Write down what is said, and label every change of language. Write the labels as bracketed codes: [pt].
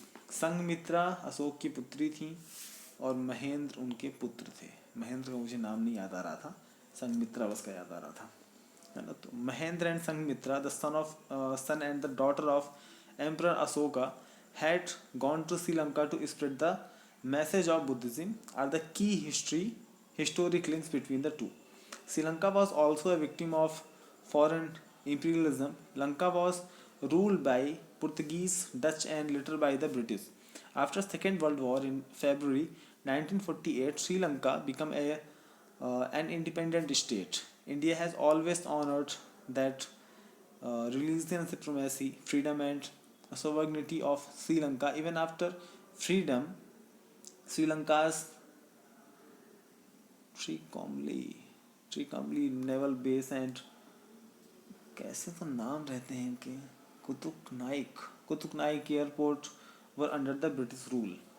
[hi] संघमित्रा अशोक की पुत्री थी और महेंद्र उनके पुत्र थे। महेंद्र का मुझे नाम नहीं याद आ रहा था, संघमित्रा बस का याद आ रहा था, है ना। [en] तो Mahendra and Sanghamitra, the son and the daughter of emperor Ashoka, had gone to Sri Lanka to spread the message of Buddhism, are the key historic links between the two. Sri Lanka was also a victim of foreign imperialism. Lanka was ruled by Portuguese, Dutch and later by the British. After Second World War in February 1948, Sri Lanka became an independent state. India has always honored that religion supremacy, freedom and sovereignty of Sri Lanka. Even after freedom, Sri Lanka's Trikamli naval base and [hi] कैसे तो नाम रहते हैं इनके, [en] कुतुक नाइक airport were under the British rule.